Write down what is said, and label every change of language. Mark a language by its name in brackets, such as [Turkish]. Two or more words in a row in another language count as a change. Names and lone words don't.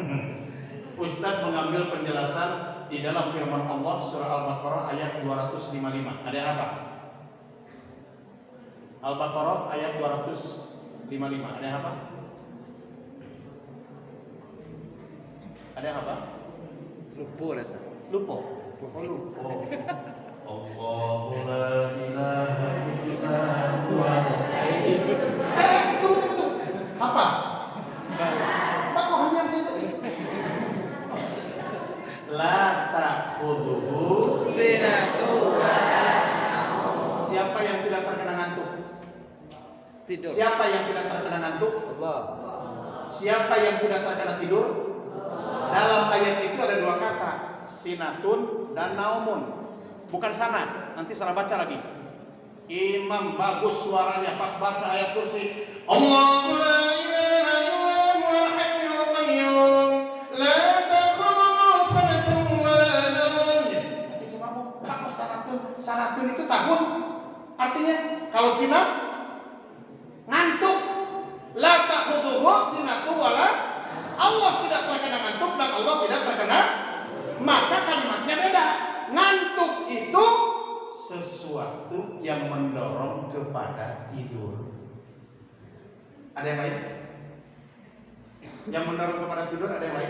[Indonesian] Ustadz mengambil penjelasan di dalam firman Allah surah Al-Baqarah ayat 255. Ada yang apa? Al-Baqarah ayat 255. Ada yang apa? Ada yang apa? Lupa rasa. Lupa. Lupa. [Arabic] الله لا إله إلا هو. [Indonesian] Tunggu. Apa? Apa kohannya sih tadi? [Arabic] لا تأخذه [Indonesian] Sinatu. Siapa yang tidak terkena ngantuk? Tidur. Siapa yang tidak terkena ngantuk? Allah. Siapa yang tidak terkena tidur? Dalam ayat itu ada dua kata, sinatun dan naumun. Bukan sana, nanti salah baca lagi. Imam bagus suaranya pas baca ayat kursi. [Arabic] الله لا إله إلا هو الحي القيوم لا تأخذه سنة ولا نوم. [Indonesian] Tapi cuma bagus sanatun itu tahun. Artinya kalau sinat ngantuk. [Arabic] لا تأخذه سنة ولا, [Indonesian] Allah tidak terkena ngantuk dan Allah tidak terkena, maka kalimatnya beda. Ngantuk itu sesuatu yang mendorong kepada tidur. Ada yang lain? Yang mendorong kepada tidur ada yang lain?